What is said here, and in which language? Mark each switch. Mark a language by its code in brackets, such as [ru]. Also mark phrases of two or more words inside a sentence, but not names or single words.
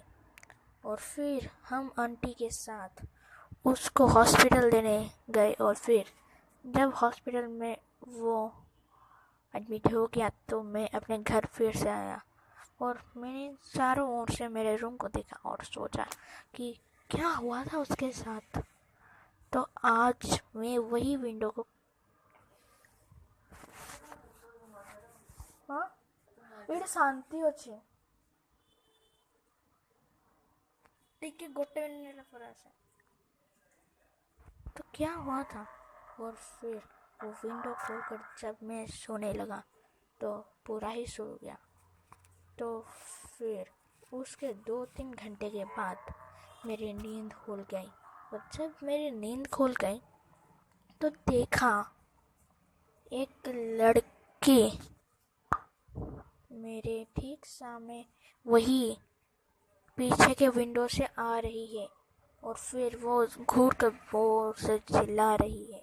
[hi] और फिर हम आंटी के साथ उसको हॉस्पिटल लेने गए और फिर जब हॉस्पिटल में वो एडमिट हो गया तो मैं अपने घर फिर से आया और मैंने चारों ओर से मेरे रूम को देखा और सोचा कि क्या हुआ था उसके साथ। तो आज मैं वही विंडो को हाँ [or] ଏଇଠି ଶାନ୍ତି ଅଛି ଟିକେ ଗୋଟେ ମିନିଟ୍ ପରେ ଆସେ। [hi] तो क्या हुआ था? और फिर वो विंडो खोलकर जब मैं सोने लगा तो पूरा ही सो गया। तो फिर उसके 2-3 घंटे के बाद मेरी नींद खुल गई और जब मेरी नींद खुल गई तो देखा एक लड़की मेरे ठीक सामने वही पीछे के विंडो से आ रही है और फिर वो घूर कर जोर से चिल्ला रही है।